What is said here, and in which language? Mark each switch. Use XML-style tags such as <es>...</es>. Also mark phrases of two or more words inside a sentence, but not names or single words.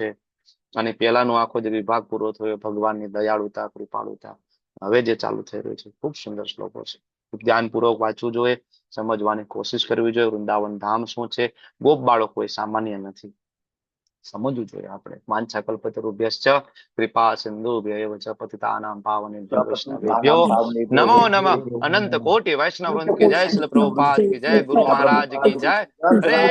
<gu>અને પેલાનો આખો જે વિભાગ પૂરો થયો, ભગવાનની દયાળુતા, કૃપાળુતા, હવે જે ચાલુ થઈ રહ્યું છે, ખૂબ સુંદર શ્લોકો છે. ખૂબ ધ્યાનપૂર્વક વાંચવું જોઈએ, સમજવાની કોશિશ કરવી જોઈએ. વૃંદાવન ધામ શું છે? ગોપ બાળકો કોઈ સામાન્ય નથી, સમજવું જોઈએ આપણે.</gu> <sa>વાંછા કલ્પતરુભ્યશ્ચ કૃપા સિંધુભ્યૈવ ચ પતિતાનાં પાવનેભ્યો વૈષ્ણવેભ્યો નમો નમઃ.</sa> <hi>अनंत कोटि वैष्णव वृंद की जय. श्रील प्रभुपाद की जय. गुरु महाराज की जय. हरे</hi>